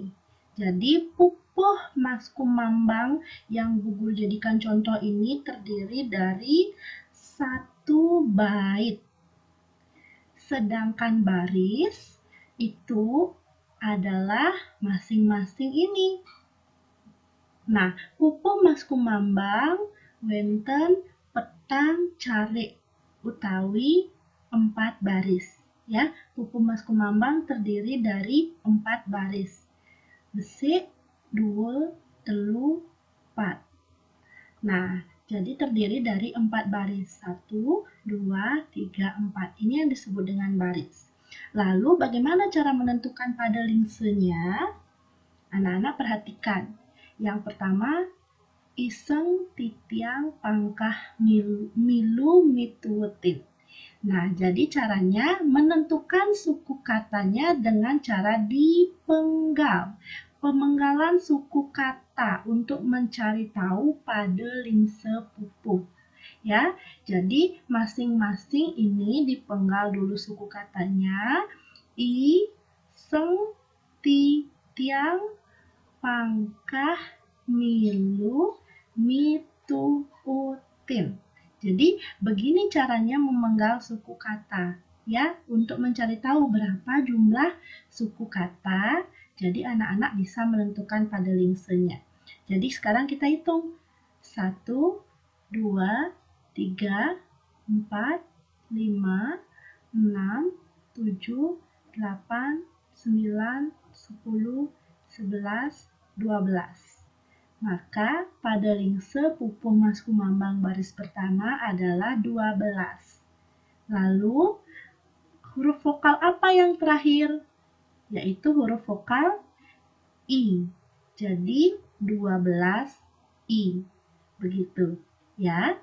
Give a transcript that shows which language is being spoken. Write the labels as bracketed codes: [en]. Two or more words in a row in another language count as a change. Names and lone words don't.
[id] Jadi pupuh mas kumambang yang Bu Guru jadikan contoh ini terdiri dari satu bait. Sedangkan baris itu adalah masing-masing ini. Nah, [ban] pupuh mas kumambang wenten petang cari utawi 4 baris. [id] Ya, pupuh mas kumambang terdiri dari 4 baris. Besik, 2, 3, 4. Nah, jadi terdiri dari 4 baris. 1, 2, 3, 4. Ini yang disebut dengan baris. Lalu bagaimana cara menentukan padelingsenya? Anak-anak perhatikan. Yang pertama, [ban] iseng titiang pangkah milu mituetin. [id] Nah, jadi caranya menentukan suku katanya dengan cara dipenggal. Pemenggalan suku kata untuk mencari tahu padelingse pupuh. Ya, jadi masing-masing ini dipenggal dulu suku katanya. [ban] I, seng, ti, tiang, pangkah, milu, mitu, utin. [id] Jadi begini caranya memenggal suku kata. Ya, untuk mencari tahu berapa jumlah suku kata, jadi anak-anak bisa menentukan padelingsenya. Jadi sekarang kita hitung. 1, 2, 3, 4, 5, 6, 7, 8, 9, 10, 11, 12. Maka padelingse pupuh mas kumambang baris pertama adalah 12. Lalu huruf vokal apa yang terakhir? Yaitu huruf vokal I. Jadi 12 I. Begitu ya.